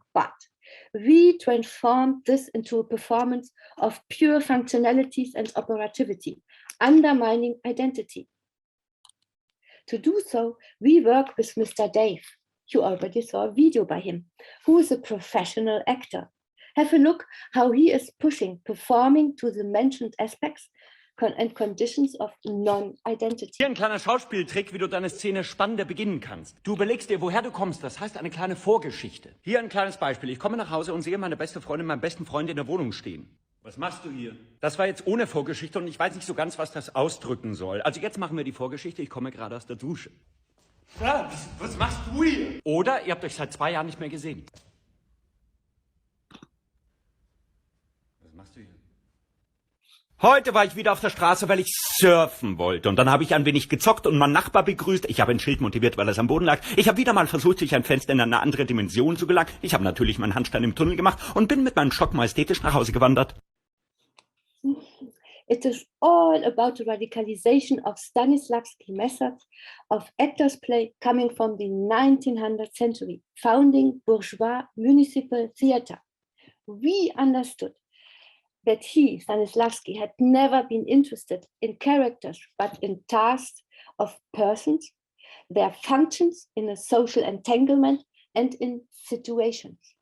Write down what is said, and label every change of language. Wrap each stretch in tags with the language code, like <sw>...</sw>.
<en>But we transformed this into a performance of pure functionalities and operativity, undermining identity. To do so, we work with Mr. Dave. You already saw a video by him, who is a professional actor. Have a look how he is pushing performing to the mentioned aspects and conditions of non-identity.</en> <de>Hier ein kleiner Schauspieltrick, wie du deine Szene spannender beginnen kannst. Du überlegst dir, woher du kommst. Das heißt eine kleine Vorgeschichte. Hier ein kleines Beispiel. Ich komme nach Hause und sehe meine beste Freundin, meinen besten Freund in der Wohnung stehen. Was machst du hier? Das war jetzt ohne Vorgeschichte und ich weiß nicht so ganz, was das ausdrücken soll. Also jetzt machen wir die Vorgeschichte. Ich komme gerade aus der Dusche. Ja, was machst du hier? Oder ihr habt euch seit 2 Jahren nicht mehr gesehen. Was machst du hier? Heute war ich wieder auf der Straße, weil ich surfen wollte. Und dann habe ich ein wenig gezockt und meinen Nachbar begrüßt. Ich habe ein Schild montiert, weil es am Boden lag. Ich habe wieder mal versucht, durch ein Fenster in eine andere Dimension zu gelangen. Ich habe natürlich meinen Handstand im Tunnel gemacht und bin mit meinem Stock majestätisch nach Hause gewandert.</de> <en>It is all about the radicalization of Stanislavski methods of actors' play coming from the 1900th century, founding bourgeois municipal theater. We understood that he, Stanislavski, had never been interested in characters, but in tasks of persons, their functions in a social entanglement and in situations.</en>